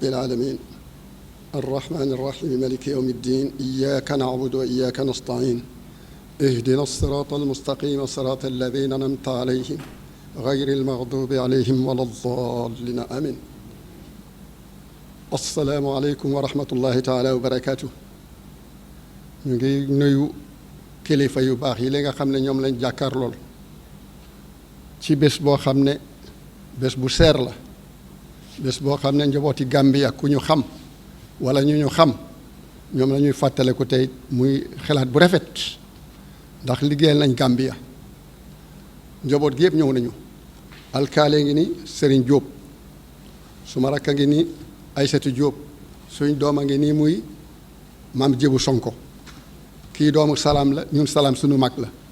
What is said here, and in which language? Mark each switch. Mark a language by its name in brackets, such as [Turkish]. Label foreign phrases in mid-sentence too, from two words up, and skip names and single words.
[Arabic] العالمين الرحمن الرحيم مالك يوم الدين إياك نعبد وإياك نستعين اهدنا الصراط المستقيم صراط الذين أنعمت عليهم غير المغضوب عليهم ولا الضالين آمين السلام عليكم ورحمة الله تعالى وبركاته [Wolof] ñu ngi nuyu kilifa yu baax yi li nga xam ne ñoom lañ jàkkaar lool ci bés boo xam ne bés bu seer la bés boo xam ne njabooti Gambia ku ñu xam wala ñu xam ñoom la ñuy fàttaliku tey muy xalaat bu rafet ndax liggéeyal nañ Gambia njaboot gi yëpp ñëw nañu alkaale ngi ni Serigne Diop suma rakk a ngi ni Aïssatou Diop suñ doom a ngi nii muy maam Jébu Sonko kii doomu Salaam la ñun Salaam suñu mag la